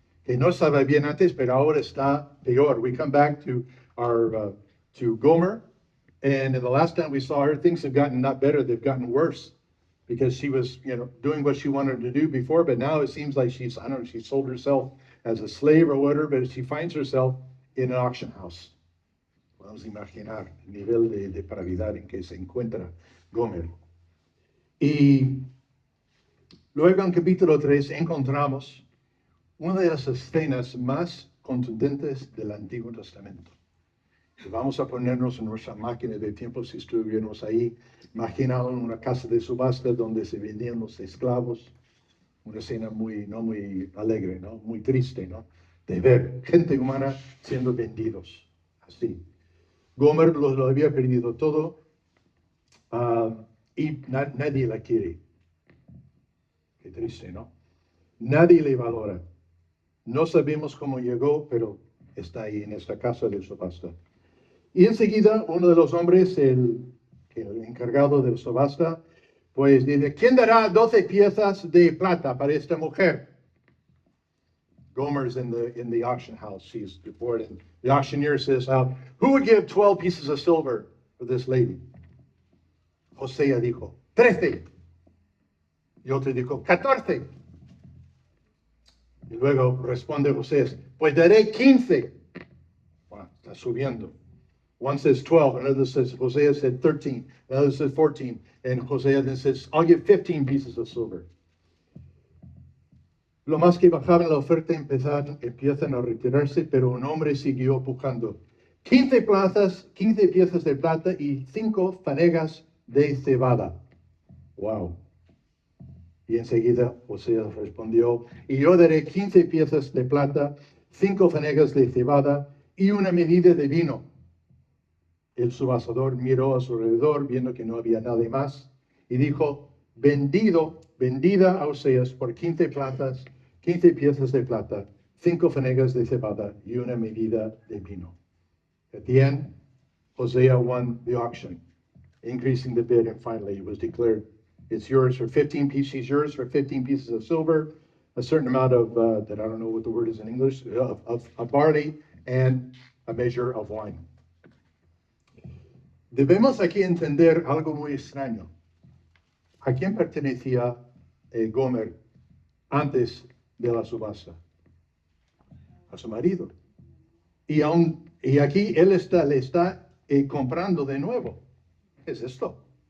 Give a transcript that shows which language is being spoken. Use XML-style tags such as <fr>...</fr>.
<es>Que no estaba bien antes, pero ahora está peor.</es> <en>We come back to to Gomer, and the last time we saw her, things have gotten not better, they've gotten worse, because she was, doing what she wanted to do before, but now it seems like she sold herself as a slave or whatever, but she finds herself in an auction house.</en> <es>Podemos imaginar el nivel de depravidad en que se encuentra Gomer. Y luego en capítulo 3 encontramos una de las escenas más contundentes del Antiguo Testamento. Y vamos a ponernos en nuestra máquina de tiempo, si estuviéramos ahí, imaginaron una casa de subasta donde se vendían los esclavos. Una escena no muy alegre, ¿no? Muy triste, ¿no? De ver gente humana siendo vendidos, así. Gomer lo había perdido todo, y nadie la quiere. Qué triste, ¿no? Nadie le valora. No sabemos cómo llegó, pero está ahí en esta casa de subasta. Y enseguida uno de los hombres, el encargado del subasta, pues dice: ¿quién dará 12 piezas de plata para esta mujer?</es> <en>Gomer's in the auction house. She's before it. And the auctioneer says, who would give 12 pieces of silver for this lady?</en> <es>Hosea dijo: 13. Y otro dijo: 14. Y luego responde José: pues daré 15. Wow, está subiendo.</es> <en>One says 12, another says, Hosea said 13, another says 14, and Hosea then says, I'll give 15 pieces of silver.</en> <es>Lo más que bajaban la oferta empiezan a retirarse, pero un hombre siguió pujando. 15 piezas de plata y 5 fanegas de cebada. Wow. Y enseguida Hosea respondió: y yo daré 15 piezas de plata, 5 fanegas de cebada y una medida de vino. El subastador miró a su alrededor, viendo que no había nada más, y dijo: vendida a Oseas por 15 piezas de plata, 5 fanegas de cebada y una medida de vino.</es> <en>At the end, Hosea won the auction, increasing the bid, and finally it was declared, it's yours for 15 pieces. She's yours for 15 pieces of silver, a certain amount of, that I don't know what the word is in English, of barley, and a measure of wine.</en> <es>Debemos aquí entender algo muy extraño. ¿A quién pertenecía Gomer antes de la subasta? A su marido. Y aquí él le está comprando de nuevo. ¿Qué es esto?</es>